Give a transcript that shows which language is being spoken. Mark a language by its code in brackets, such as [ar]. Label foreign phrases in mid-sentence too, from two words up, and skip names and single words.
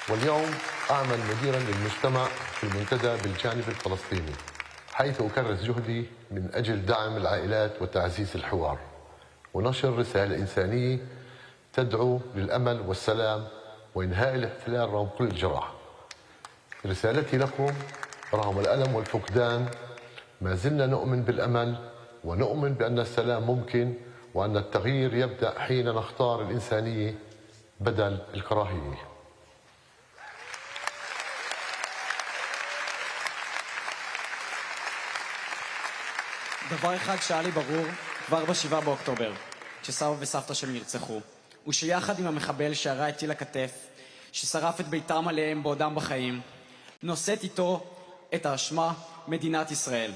[ar] واليوم أعمل مديرا للمجتمع في المنتدى بالجانب الفلسطيني، حيث أكرس جهدي من أجل دعم العائلات وتعزيز الحوار ونشر رسالة إنسانية تدعو للأمل والسلام وإنهاء الاحتلال رغم كل الجراح. رسالتي لكم: رغم الألم والفقدان ما زلنا نؤمن بالأمل، ونؤمن بأن السلام ممكن، وأن التغيير يبدأ حين نختار الإنسانية بدل الكراهية. [he] דבר אחד שהיה לי ברור כבר ב7 באוקטובר, כשסבא וסבתא שלי נרצחו, הוא שיחד עם המחבל שירה את טיל הכתף, ששרף את ביתם עליהם בעודם בחיים, נושאת איתו את האשמה מדינת ישראל.